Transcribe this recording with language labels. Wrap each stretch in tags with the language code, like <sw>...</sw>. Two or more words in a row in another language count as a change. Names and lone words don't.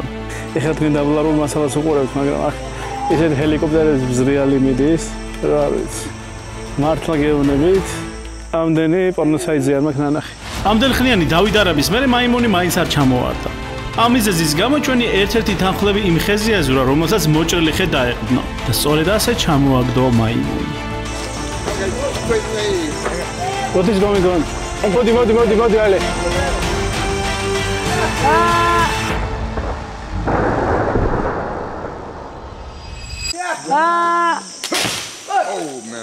<ka>ეხლა თქვენ დაბლარულ მასალას უყურებთ, მაგრამ აქ ესეთ ჰელიკოპტერების ბზრიალი მიდის, რა ვიცი. მართლა გეუბნებით, ამდენი პორნოსაიტზე არ მაქვს ნანახი. ამდენ ხნიანი დავით არაბის მერე მაიმუნი მაინც არ ჩამოვარდა. ამ მიზეზის გამო ჩვენი ერთ-ერთი თანხლები იმ ხეზე აზურა, რომელსაც მოჭრილი ხე დაეყრდნო და სწორედ ასე ჩამოაგდო მაიმუნი.</ka> <en>What is going on? Modi, ale. Oh man.</en>